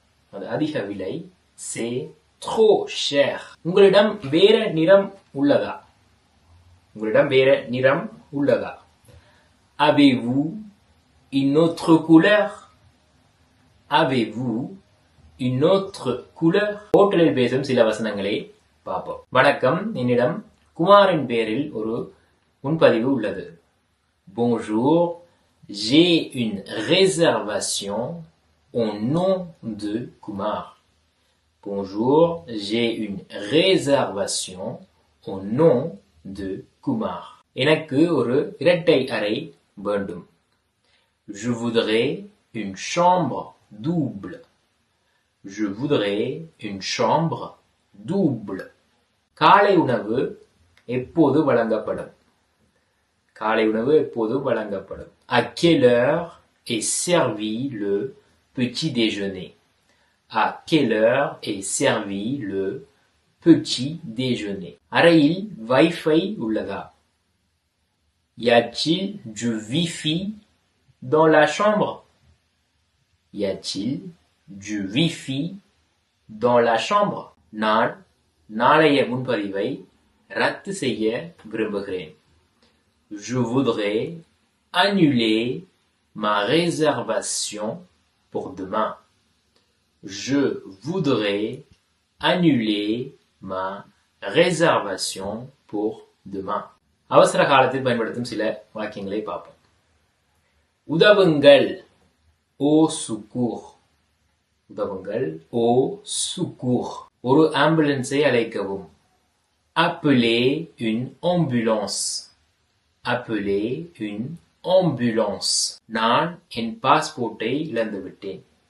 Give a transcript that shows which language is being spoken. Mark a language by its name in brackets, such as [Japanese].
[Tamil] அது அதிக விலை. [French] C'est trop cher. [Tamil] உங்களிடம் வேற நிறம் உள்ளதா? உங்களிடம் வேற நிறம் உள்ளதா? [French] Avez-vous une autre couleur? Avez-vous une autre couleur? [Tamil] ஹோட்டலில் பேசும் சில வசனங்களை பார்ப்போம். வணக்கம், என்னிடம் குமாரின் பேரில் ஒரு முன்பதிவு உள்ளது. [French] Bonjour, j'ai une réservation au nom de Kumar. Bonjour, j'ai une réservation au nom de Kumar. [Tamil] எனக்கு ஒரு இரட்டை அறை வேண்டும். [French] Je voudrais une chambre double. Je voudrais une chambre double. [Tamil] காலை உணவு எப்போது வழங்கப்படும்? காலை உணவு எப்போது வழங்கப்படும்? [French] À quelle heure est servi le petit déjeuner? À quelle heure est servi le petit déjeuner? [Tamil] அறையில் வைஃபை உள்ளதா? [French] Y a-t-il du wifi dans la chambre? Y a-t-il du wifi dans la chambre? [Tamil] நான் நாளைய முன்பதிவை ரத்து செய்ய விரும்புகிறேன். [French] Je voudrais annuler ma réservation pour demain. Je voudrais annuler ma réservation pour demain. [Tamil] அவசர காலத்தில் பயன்படுத்தும் சில வாக்கியங்களை பார்ப்போம். உதவுங்கள், [French] au secours. உதவுங்கள், au secours. [Tamil] ஒரு ஆம்புலன்ஸை அழைக்கவும். [French] Appelez une ambulance. Appelez une ambulance. [Tamil] நான் என் பாஸ்போர்ட்டை இழந்துவிட்டேன்.